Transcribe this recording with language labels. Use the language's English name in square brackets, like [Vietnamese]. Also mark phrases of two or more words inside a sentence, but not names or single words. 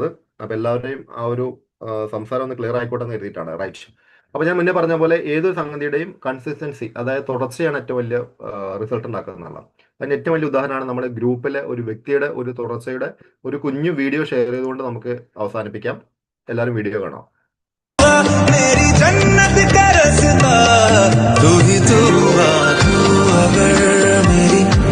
[Malayalam] അപ്പൊ എല്ലാവരുടെയും ആ ഒരു സംസാരം ഒന്ന് ക്ലിയർ ആയിക്കോട്ടെ എന്ന് കരുതിയിട്ടാണ്. റൈറ്റ്. അപ്പൊ ഞാൻ മുന്നേ പറഞ്ഞ പോലെ ഏതൊരു സംഗതിയുടെയും കൺസിസ്റ്റൻസി, അതായത് തുടർച്ചയാണ് ഏറ്റവും വലിയ റിസൾട്ട് ഉണ്ടാക്കുന്നത്. അതിന് ഏറ്റവും വലിയ ഉദാഹരണമാണ് നമ്മുടെ ഗ്രൂപ്പിലെ ഒരു വ്യക്തിയുടെ ഒരു തുടർച്ചയുടെ ഒരു കുഞ്ഞു വീഡിയോ ഷെയർ ചെയ്തുകൊണ്ട് നമുക്ക് അവസാനിപ്പിക്കാം. എല്ലാവരും വീഡിയോ കാണാം. [Hindi] मेरी जन्नत का रास्ता तू ही तू अगर मेरी